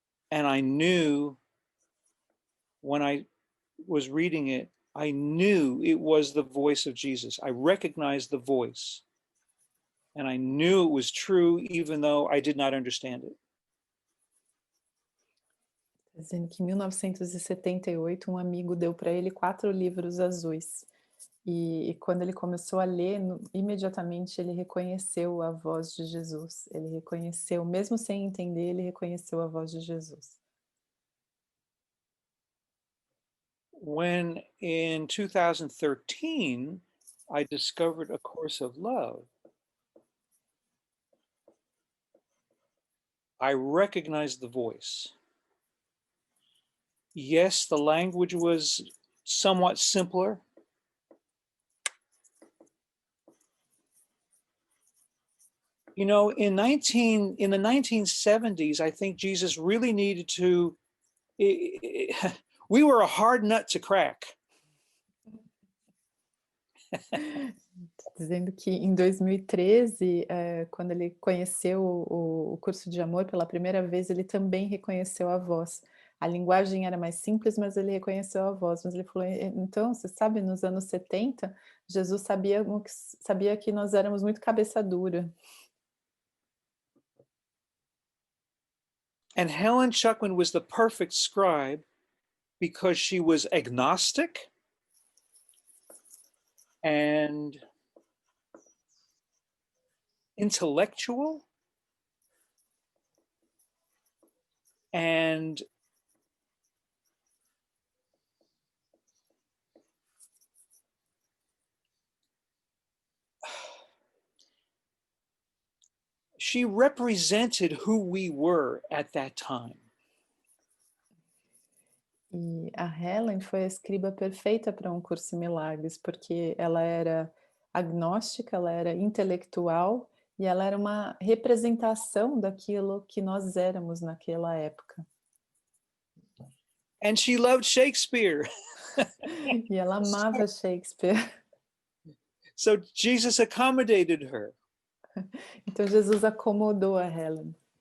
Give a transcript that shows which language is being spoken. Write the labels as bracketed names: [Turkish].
[English] And I knew when I was reading it, I knew it was the voice of Jesus. I recognized the voice. And I knew it was true, even though I did not understand it. [Portuguese] Dizendo que em 1978 um amigo deu para ele 4 livros azuis. E quando ele começou a ler, imediatamente ele reconheceu a voz de Jesus. Ele reconheceu, mesmo sem entender, ele reconheceu a voz de Jesus. [English] When in 2013, I discovered A Course of Love, I recognized the voice. Yes, the language was somewhat simpler. You know, in the 1970s, I think Jesus really needed to, we were a hard nut to crack. [Portuguese] Dizendo que em 2013, quando ele conheceu o curso de amor pela primeira vez, ele também reconheceu a voz. A linguagem era mais simples, mas ele reconheceu a voz. Mas ele falou, então, você sabe, nos anos 70, Jesus sabia que nós éramos muito cabeça dura. [English] And Helen Schucman was the perfect scribe because she was agnostic and intellectual and she represented who we were at that time. [Portuguese] E a Helen foi a escriba perfeita para um curso em milagres, porque ela era agnóstica, ela era intelectual e ela era uma representação daquilo que nós éramos naquela época. [English] And she loved Shakespeare. [Portuguese] E ela amava Shakespeare. [English] So Jesus accommodated her. [Portuguese] Então Jesus acomodou a Helen.